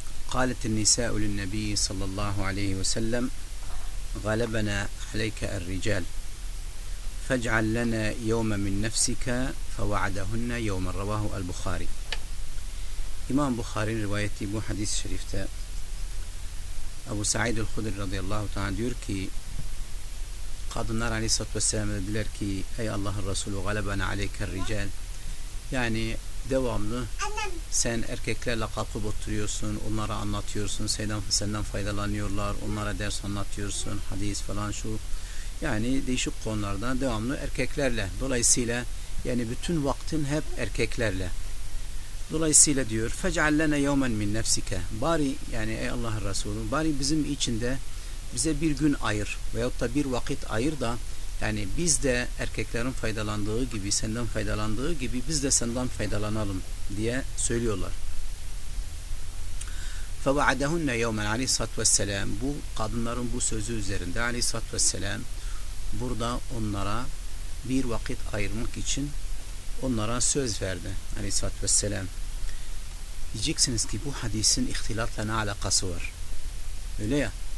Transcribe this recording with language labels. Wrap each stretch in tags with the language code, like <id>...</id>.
<ar>قالت النساء للنبي صلى الله عليه وسلم: غلبنا عليك الرجال، فاجعل لنا يوم من نفسك، فوعدهن يوما. رواه البخاري. إمام بخاري روايتي بو حديث شريفتا أبو سعيد الخدري رضي الله تعالى</ar> <tr>diyor ki kadınlar aleyhissalatü vesselam dediler ki ey Allah'ın Resulü</tr> <ar>galebena aleyke rical,</ar> <tr>yani devamlı sen erkeklerle kalkıp oturuyorsun, onlara anlatıyorsun, senden faydalanıyorlar, onlara ders anlatıyorsun, hadis falan şu, yani değişik konularda devamlı erkeklerle, dolayısıyla yani bütün vaktin hep erkeklerle. Dolayısıyla diyor</tr> <ar>fec'al lana yawman min nefsike,</ar> <tr>bari yani ey Allah'ın Resulü bari bizim içinde bize bir gün ayır veyahut da bir vakit ayır da yani biz de erkeklerin faydalandığı gibi, senden faydalandığı gibi biz de senden faydalanalım diye söylüyorlar.</tr> <ar>فَوَعَدَهُنَّ يَوْمًا عَلَيْهِ vesselam.</ar> <tr>Bu kadınların bu sözü üzerinde aleyhissalatü vesselam burada onlara bir vakit ayırmak için onlara söz verdi aleyhissalatü vesselam. Diyeceksiniz ki bu hadisin ihtilatla ne alakası var? Öyle ya.</tr>